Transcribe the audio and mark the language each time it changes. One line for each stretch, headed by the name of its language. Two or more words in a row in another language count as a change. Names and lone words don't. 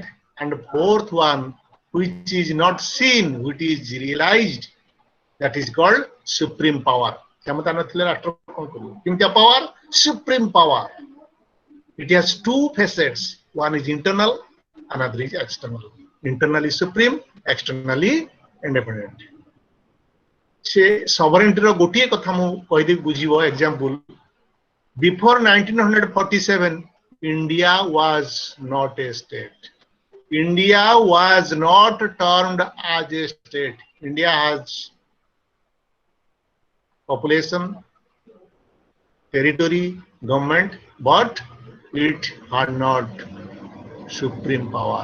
English: And fourth one, which is not seen, which is realized, that is called supreme power. Power, supreme power. It has two facets. One is internal, another is external. Internally supreme, externally independent.
Odia: से sovereignty रो गोटिए कथा मु कहि दे बुझिबो example.
English: Before 1947, India was not a state. India was not termed as a state. India has population, territory, government, but it had not supreme power.